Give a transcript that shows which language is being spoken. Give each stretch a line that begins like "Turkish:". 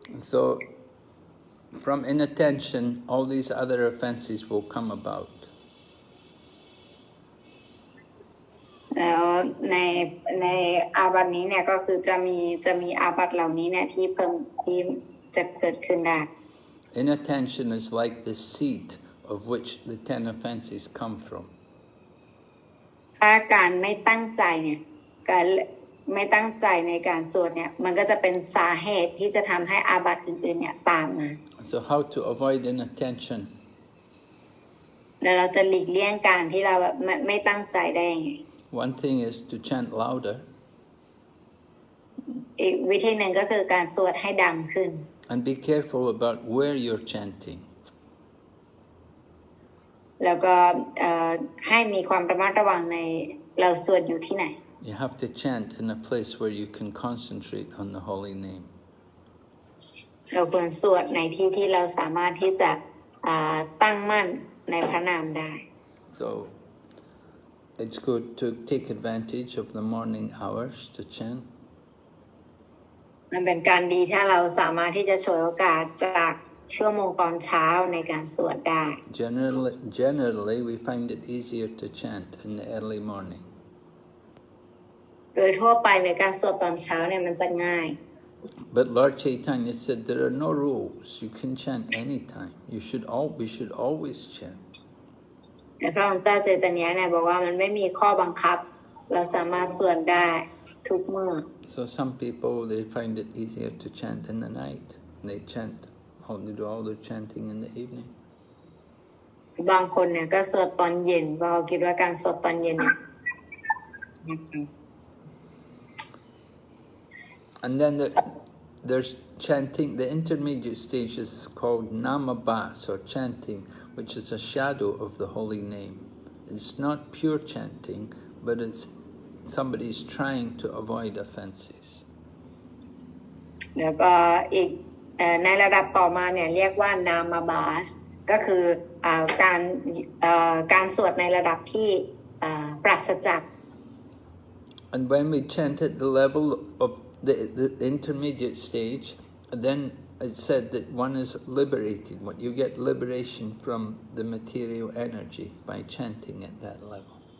English: So from inattention, all these other offenses will come about.
Thai: แล้วในอาบัตินี้เนี่ยก็คือจะมีอาบัติเหล่านี้เนี่ยที่จะเกิดขึ้นได้
English: Inattention is like the seed of which the 10 offenses come from.
Thai: ถ้าการไม่ตั้งใจเนี่ยการไม่ตั้งใจในการสวดเนี่ยมันก็จะเป็นสาเหตุที่จะทำให้อาบัติอื่นๆเนี่ยตามมา
English: So how to avoid inattention?
Thai: แล้วเราจะหลีกเลี่ยงการที่เราแบบไม่ตั้งใจได้ยังไง
English: One thing is to chant louder.
Thai: อีกวิธีหนึ่งก็คือการสวดให้ดังขึ้น
English: And be careful about where you're chanting.
Thai: แล้วก็ให้มีความระมัดระวังในเราสวดอยู่ที่ไหน
English: You have to chant in a place where you can concentrate on the holy name.
Thai: เราควรสวดในที่ที่เราสามารถที่จะตั้งมั่นในพระนามได้
English: So it's good to take advantage of the morning hours to chant.
Thai: มันเป็นการดีถ้าเราสามารถที่จะฉวยโอกาสจากชั่วโมงตอนเช้าในการสวดได้
English: Generally, we find it easier to chant in the early morning.
Thai: โดยทั่วไปในการสวดตอนเช้าเนี่ยมันจะง่าย
English: But Lord Chaitanya said there are no rules. You can chant anytime. We should always chant.
Thai: แต่พระองค์เจ้าเจตญาเนี่ยบอกว่ามันไม่มีข้อบังคับเราสามารถสวดได้ทุกเมื่อ
English: So some people, they find it easier to chant in the night. They do all their chanting in the evening.
Thai: บางคนเนี่ยก็สวดตอนเย็นเพราะเขาคิดว่าการสวดตอนเย็นเนี่ย
English: And then there's chanting. The intermediate stage is called namabas or chanting, which is a shadow of the holy name. It's not pure chanting, but it's somebody's trying to avoid offenses.
Thai: แล้วก็อีกในระดับต่อมาเนี่ยเรียกว่านามาบาสก็คือการสวดในระดับที่ปราศจาก
English: And when we chant at the level of the intermediate stage, then it's said that one is liberated. What you get liberation from the material energy by chanting at that level.